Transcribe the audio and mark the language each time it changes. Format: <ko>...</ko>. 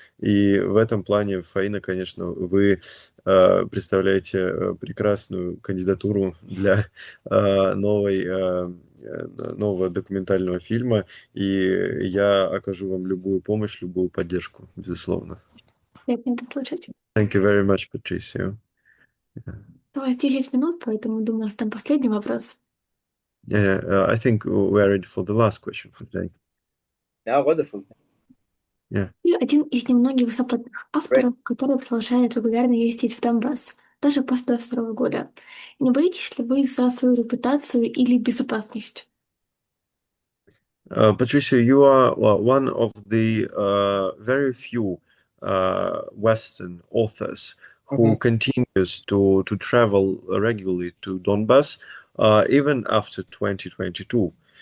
<ru>И в этом плане, Фаина, конечно, вы представляете прекрасную кандидатуру для нового документального фильма, и я окажу вам любую помощь, любую поддержку, безусловно. Приятно это слышать.</ru> <en>Thank you very much, Patricio.</en> <ru>У вас 10 минут, поэтому, думаю, у нас там последний вопрос.</ru> <en>I think we are ready for the last question for today. Yeah, wonderful. Yeah.</en> <ru>И один из немногих западных</ru> <en>Great.</en> <ru>авторов, который продолжает регулярно ездить в Донбасс, даже после 22 года. Не боитесь ли вы за свою репутацию или безопасность?</ru> <en>Patricio, you are one of the very few Western authors who Mhm. continues to travel regularly to Donbass, even after 2022.</en>